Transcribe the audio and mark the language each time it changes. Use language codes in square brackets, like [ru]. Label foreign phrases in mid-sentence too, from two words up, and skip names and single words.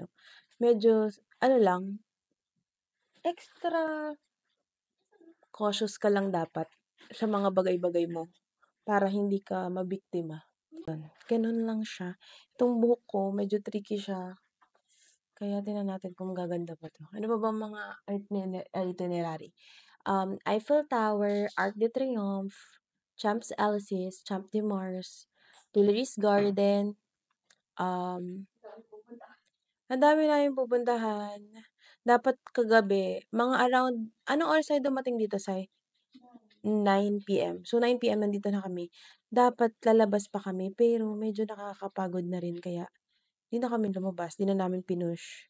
[tl] Medyo, lang, [en] extra cautious [tl] ka lang dapat sa mga bagay-bagay mo para hindi ka mabiktima. Ganun lang siya. Itong buhok ko, medyo tricky siya. Kaya tingnan natin kung gaganda pa 'to. Ano pa bang mga itinerary? Eiffel Tower, Arc de Triomphe, Champs-Élysées, Champ de Mars, Tuileries Garden, ang dami naming pupuntahan. Dapat kagabi, mga around, anong oras tayo dumating dito, Sai? 9 PM. So, 9 PM nandito na kami. Dapat lalabas pa kami, pero medyo nakakapagod na rin kaya 'di na kami lumabas, 'di na namin pinush.